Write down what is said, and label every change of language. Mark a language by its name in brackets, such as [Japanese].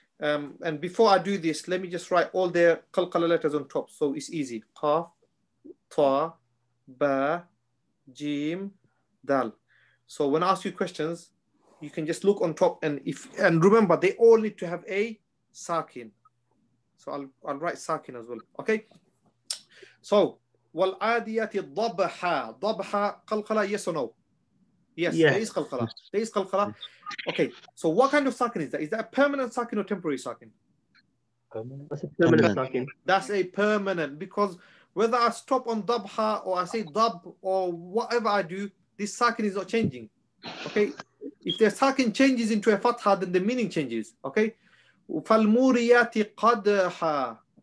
[English] And before I do this, let me just write all the qalqala letters on top, so it's easy. Qaf, ta, ba, Jim, Dal. So when I ask you questions, you can just look on top, and remember they all need to have a Sakin. So I'll write Sakin as well. Okay. [Arabic] So والعاديات ضبحا. ضبحا قلقلة, [English] yes or no? Yes, there is qalqala. There is qalqala. Okay, so what kind of sakin is that? Is that a permanent sakin or temporary sakin? That's a permanent sakin. That's a permanent, because whether I stop on dabha or I say dab or whatever I do, this sakin is not changing. Okay, if the sakin changes into a fatha, then the meaning changes. [Arabic] Okay, فَالْمُورِيَاتِ قَدْحًا.